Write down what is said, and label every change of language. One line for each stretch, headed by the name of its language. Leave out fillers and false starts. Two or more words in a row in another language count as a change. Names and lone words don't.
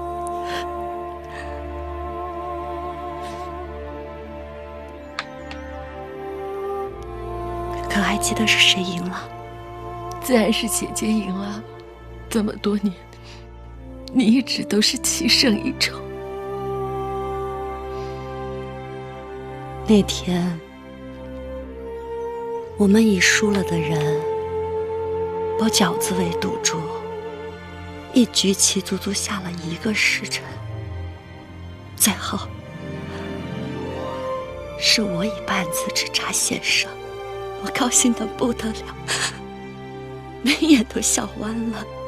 Chinese: 可还记得是誰贏了？自然是姐姐贏了。這麼多年， 你一直都是棋胜一筹。那天，我们以輸了的人包餃子為賭注，一局棋足足下了1個時辰。最後，是我以半子之差險勝，我高興得不得了，眉眼都笑彎了。